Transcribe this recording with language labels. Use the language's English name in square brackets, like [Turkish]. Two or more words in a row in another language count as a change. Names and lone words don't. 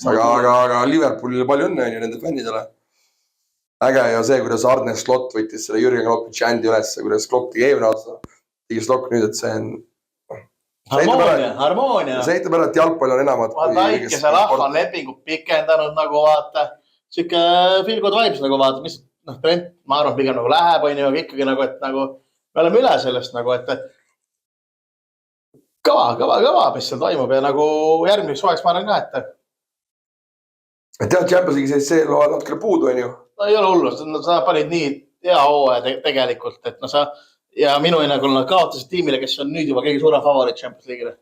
[Estonian] Aga Liverpoolile palju õnne on ju nende fännidele. Äge ja see, kuidas Arne Slot võttis selle Jürgen Kloppi džändi üles, kuidas Klopp tegi eelmine aasta, tegi Slot nüüd, et see on harmoonia. See heitab ära, et jalgpall on enamat. Väikese rahva on lepingut pikendanud nagu vaata. Siuke [English] feel good vibes [Estonian] nagu vaata, mis Brent, ma arvan, pigem nagu läheb, aga ikkagi nagu, et nagu me oleme üle sellest nagu, et kõva, mis seal toimub ja nagu järgmiseks suveks ma arvan ka, et tead, Champions League see loa natukene puudu on ju? No ei ole hullu, sa panid nii hea hooaja tegelikult, et no sa ja minu hinnangul nad kaotasid tiimile, kes on nüüd juba kõige suurem favoriit Champions League'ile.